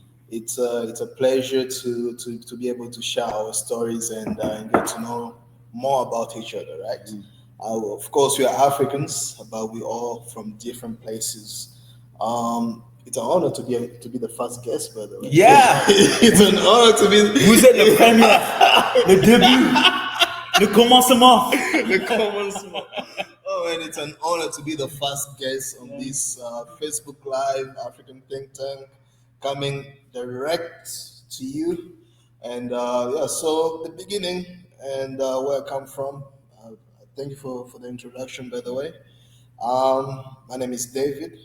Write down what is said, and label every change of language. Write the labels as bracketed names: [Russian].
[English] It's a pleasure to be able to share our stories and get to know more about each other, right? Of course, we are Africans, but we all from different places. It's an honor to be the first guest, by the way. Yeah, it's an honor to be. [French] Vous êtes le premier, le début, le commencement. Le commencement. [English] Oh, and it's an honor to be the first guest on this Facebook Live African Think Tank, coming direct to you. And so the beginning and where I come from. Thank you for the introduction, by the way. My name is David.